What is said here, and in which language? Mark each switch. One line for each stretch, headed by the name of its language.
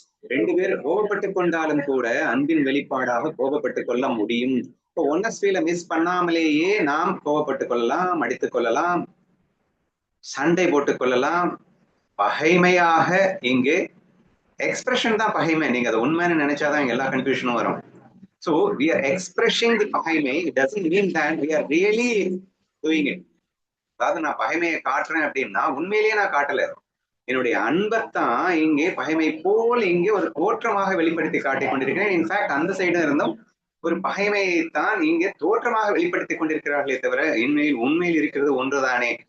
Tamil: 2 பேர் கோபப்பட்டு கொண்டாலும் கூட அன்பின் வெளிப்பாடாக கோபப்பட்டு கொள்ள முடியும். இப்போ ஒன்னஸ்வீல மிஸ் பண்ணாமலேயே நாம் கோபப்பட்டு கொள்ளலாம், அடித்துக் கொள்ளலாம், சண்டை போட்டுக் கொள்ளலாம். பகைமையாக இங்கே எக்ஸ்பிரஷன் தான் பகைமை. நீங்க அதை உண்மைன்னு நினைச்சாதான் இங்க எல்லா கன்ஃபியூஷனும் வரும்.
English: So we are expressing the பகைமை. It doesn't mean that we are really doing it.
Tamil: அதாவது நான் பகைமையை காட்டுறேன் அப்படின்னா உண்மையிலேயே நான் காட்டல. என்னுடைய அன்பைத்தான் இங்கே பகைமை போல் இங்கே ஒரு தோற்றமாக வெளிப்படுத்தி காட்டிக் கொண்டிருக்கிறேன். இன்ஃபேக்ட் அந்த சைடு இருந்தும் ஒரு பகைமையைத்தான் இங்கே தோற்றமாக வெளிப்படுத்தி கொண்டிருக்கிறார்களே தவிர உண்மையில் இருக்கிறது ஒன்றுதானே.